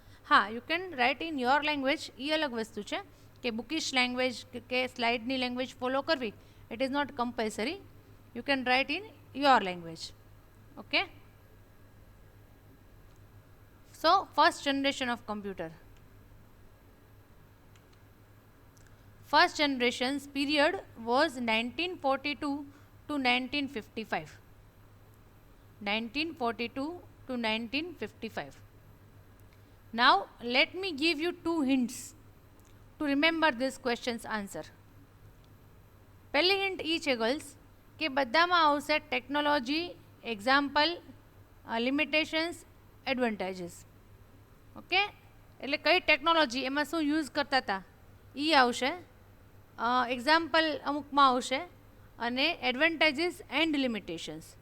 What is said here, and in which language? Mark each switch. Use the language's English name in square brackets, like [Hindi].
[Gujarati] હા, [English] you can write in your language, [Gujarati] એ અલગ વસ્તુ છે કે બુકિશ લેંગ્વેજ કે સ્લાઇડની લેંગ્વેજ ફોલો કરવી, [English] It is not compulsory. You can write in your language. Okay, so first generation of computer. First generation's period was 1942 to 1955. 1942 to 1955. Now let me give you 2 hints to remember this question's answer. [Gujarati] પહેલી hint એ છે girls કે બધામાં આવશે technology, example, limitations, advantages. Okay, એટલે કઈ technology, એમાં શું use કરતા હતા એ આવશે, એક્ઝામ્પલ અમુકમાં આવશે, અને એડવાન્ટેજીસ એન્ડ લિમિટેશન્સ.